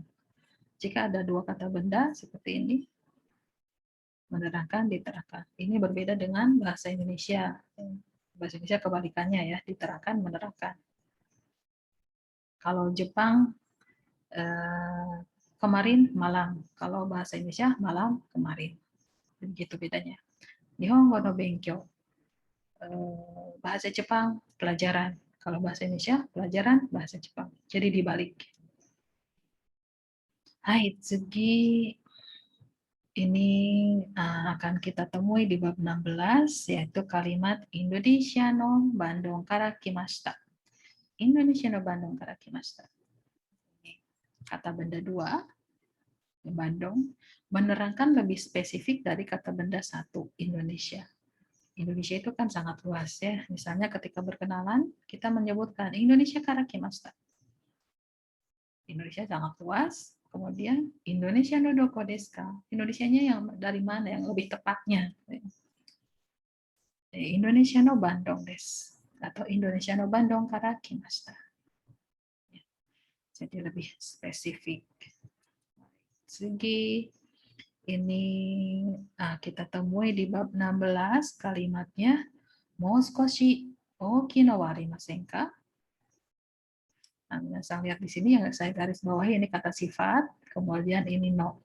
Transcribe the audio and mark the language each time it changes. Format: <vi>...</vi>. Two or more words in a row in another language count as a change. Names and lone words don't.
<id>Jika ada dua kata benda seperti ini, menerangkan diterangkan. Ini berbeda dengan bahasa Indonesia. Bahasa Indonesia kebalikannya ya, diterangkan menerangkan. Kalau Jepang kemarin malam, kalau bahasa Indonesia malam kemarin. Begitu bedanya.</id> <ja>日本語の勉強.</ja> <id>Bahasa Jepang pelajaran. Kalau bahasa Indonesia pelajaran bahasa Jepang. Jadi dibalik.</id> <ja>はい、次</ja> <id>ini akan kita temui di bab 16 yaitu kalimat</id> <ja>インドネシアのバンドンから来ました. インドネシアのバンドンから来ました.</ja> <id>Kata benda dua, Bandung, menerangkan lebih spesifik dari kata benda satu, Indonesia. Indonesia itu kan sangat luas ya. Misalnya ketika berkenalan, kita menyebutkan</id> <ja>インドネシアから来ました.</ja> <id>Indonesia sangat luas.</id> <ja>Kemudian インドネシアのどこですか?</ja> <id>Indonesianya yang dari mana yang lebih tepatnya?</id> <ja>インドネシアのバンドンです</ja> <id>atau</id> <ja>インドネシアのバンドンから来ました.</ja> <id>Jadi lebih spesifik. Segi ini kita temui di bab 16 kalimatnya</id> <ja>もう少し大きいのはありませんか?</ja> <id>Nah, saya lihat di sini yang saya garis bawahi ini kata sifat, kemudian ini no.</id>